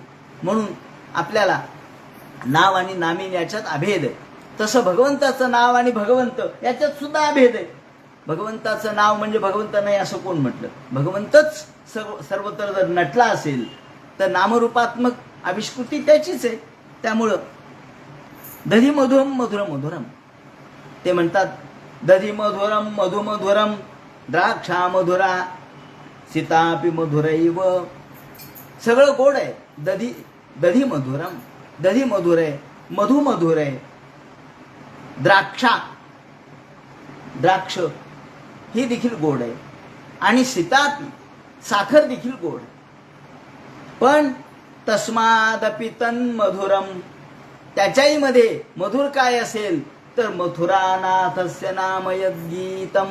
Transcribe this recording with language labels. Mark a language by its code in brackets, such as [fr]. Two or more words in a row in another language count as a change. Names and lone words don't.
[mr] म्हणून आपल्याला नाव आणि नामीन याच्यात अभेद आहे. तसं भगवंताचं नाव आणि भगवंत याच्यात सुद्धा अभेद आहे. भगवंताचं नाव म्हणजे भगवंत नाही असं कोण म्हटलं? भगवंतच सर्वत्र जर नटला असेल तर नामरूपात्मक आविष्कृती त्याचीच आहे. [sa] त्यामुळं दधी मधुरम मधुर मधुरम, [mr] ते म्हणतात [sa] दधी मधुरम मधुमधुरम, द्राक्षा मधुरा सीतापि मधुरैव. [mr] सगळं गोड आहे. [sa] दधी मधुरम, [mr] दधी मधुर आहे, मधु मधुर आहे. द्राक्ष ही देखील गोड आहे, आणि सीतापि साखर देखील गोड. पण [sa] तस्मादपि तन्मधुरम, [mr] त्याच्याही मध्ये मधुर काय असेल तर [sa] मथुरानाथस्य नाम यद्गीतम.